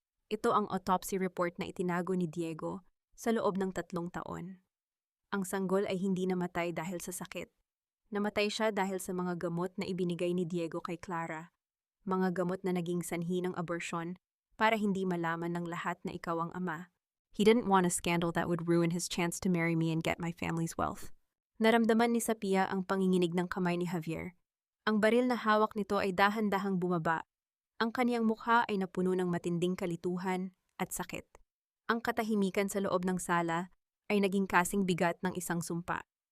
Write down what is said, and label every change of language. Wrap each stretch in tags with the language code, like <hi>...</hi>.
<tl>Ito ang autopsy report na itinago ni Diego sa loob ng 3 taon. Ang sanggol ay hindi namatay dahil sa sakit. Namatay siya dahil sa mga gamot na ibinigay ni Diego kay Clara. Mga gamot na naging sanhi ng abortion para hindi malaman ng lahat na ikaw ang ama.</tl> <en>He didn't want a scandal that would ruin his chance to marry me and get my family's wealth.</en> <tl>Naramdaman ni Sapia ang panginginig ng kamay ni Javier. Ang baril na hawak nito ay dahan-dahang bumaba. Ang kaniyang mukha ay napuno ng matinding kalituhan at sakit. Ang katahimikan sa loob ng sala ay naging kasing bigat ng isang sumpa.</tl>